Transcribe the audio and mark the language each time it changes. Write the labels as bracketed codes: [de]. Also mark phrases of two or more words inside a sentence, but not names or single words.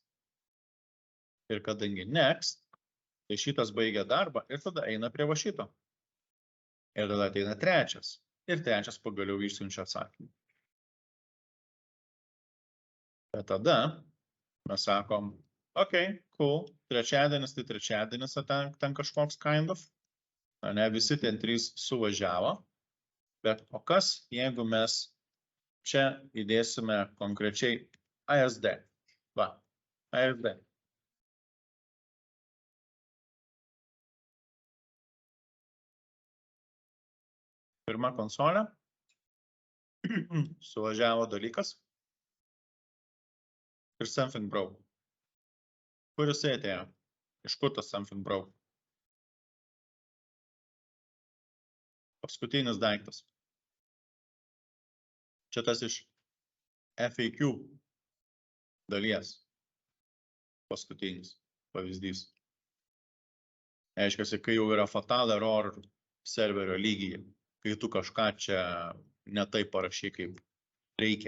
[lt] Ir kadangi next, tai šitas baigia darbą ir tada eina prie va šito. Ir tada ateina 3. Ir 3 pagaliau išsiunčia atsakymą. Bet tada mes sakom, cool, trečiadienis, tai trečiadienis ten kažkoks [en] kind of. [lt] Ne, visi ten 3 suvažiavo. Bet o kas, jeigu mes čia įdėsime konkrečiai ASD. Va, ASD. Pirma konsolė. Suvažiavo dalykas. Ir [en] something broke. [lt] Kur jisai atėjo? Iš kur tas [en] something broke? [lt] Paskutinis daiktas. Čia tas iš FAQ dalies. Paskutinis pavyzdys. Aiškiasi, kai jau yra [en] fatal error [lt] serverio lygyje, kai tu kažką čia ne taip parašy, kaip reikia.